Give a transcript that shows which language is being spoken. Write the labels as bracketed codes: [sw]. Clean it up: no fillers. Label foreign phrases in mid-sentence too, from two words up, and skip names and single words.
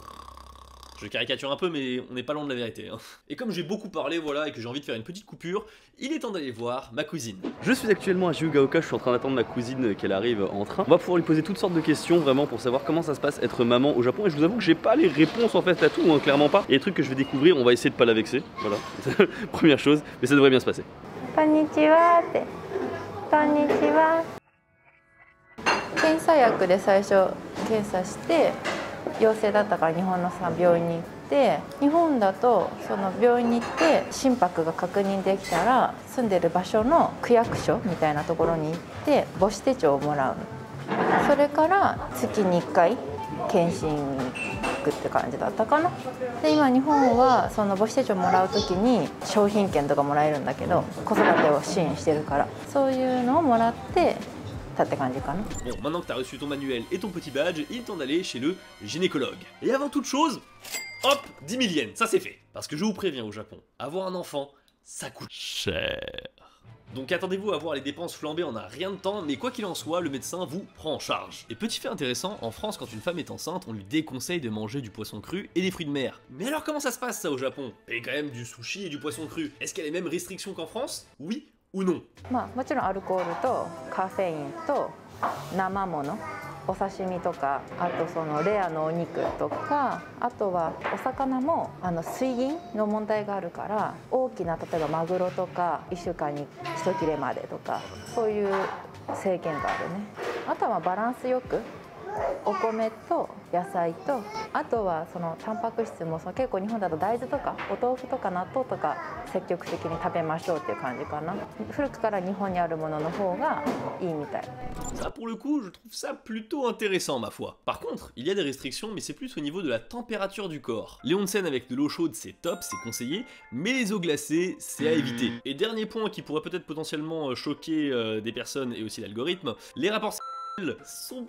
[fr] Je caricature un peu mais on n'est pas loin de la vérité hein. Et comme j'ai beaucoup parlé voilà et que j'ai envie de faire une petite coupure, il est temps d'aller voir ma cousine. Je suis actuellement à Shizuoka, je suis en train d'attendre ma cousine qu'elle arrive en train. On va pouvoir lui poser toutes sortes de questions vraiment pour savoir comment ça se passe être maman au Japon. Et je vous avoue que j'ai pas les réponses en fait à tout, hein, clairement pas. Il y a des trucs que je vais découvrir, on va essayer de pas la vexer, voilà. Première chose, mais ça devrait bien se passer. [ja] こんにちは。こんにちは. 検査薬で最初検査して陽性だったから日本の病院に行って日本だとその病院に行って心拍が確認できたら住んでる場所の区役所みたいなところに行って母子手帳をもらうそれから月に1回検診に行くって感じだったかな。で今日本はその母子手帳もらう時に商品券とかもらえるんだけど、子育てを支援してるからそういうのをもらってたって感じかな。 [fr] Bon, maintenant que t'as reçu ton manuel et ton petit badge, il est temps d'aller chez le gynécologue. Et avant toute chose, hop, 10 000 yens, ça c'est fait. Parce que je vous préviens au Japon, avoir un enfant, ça coûte cher. Donc attendez-vous à voir les dépenses flamber en un rien de temps, mais quoi qu'il en soit, le médecin vous prend en charge. Et petit fait intéressant, en France, quand une femme est enceinte, on lui déconseille de manger du poisson cru et des fruits de mer. Mais alors comment ça se passe ça au Japon? Et quand même du sushi et du poisson cru. Est-ce qu'il y a les mêmes restrictions qu'en France? Oui ou non? [ja] まあもちろんアルコールとカフェインと生もの、お刺身とか、あとそのレアのお肉とか、あとはお魚も水銀の問題があるから、大きな例えばマグロとか1週間に1切れまでとか、そういう制限があるね。あとはバランスよくお米と野菜と、あとはそのタンパク質も結構日本だと大豆とかお豆腐とか納豆とか積極的に食べましょうっていう感じかな。古くから日本にあるものの方がいいみたい。 [fr] Ça pour le coup, je trouve ça plutôt intéressant ma foi. Par contre, il y a des restrictions, mais c'est plus au niveau de la température du corps. Les onsen avec de l'eau chaude c'est top, c'est conseillé, mais les eaux glacées c'est à éviter. Et dernier point qui pourrait peut-être potentiellement choquer des personnes et aussi l'algorithme, les rapports sexuels sont...